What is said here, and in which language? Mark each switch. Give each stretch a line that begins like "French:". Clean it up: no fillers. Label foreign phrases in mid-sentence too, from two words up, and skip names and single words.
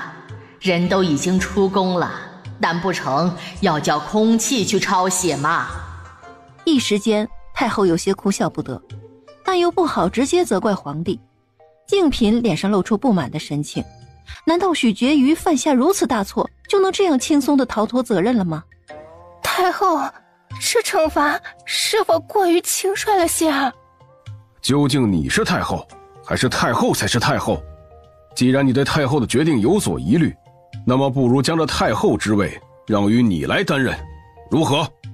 Chinese: 人都已經出宮了，難不成要叫空氣去抄寫嗎？一時間太后有些哭笑不得，但又不好直接責怪皇帝。靜嫔臉上露出不滿的神情，難道許婕妤犯下如此大錯，就能這樣輕鬆地逃脫責任了嗎？太後，這懲罰是否過於輕率了些啊？究竟你是太後，還是太后才是太後？既然你對太後的決定有所疑慮， 那麼不如將這太后之位讓於你來擔任，如何？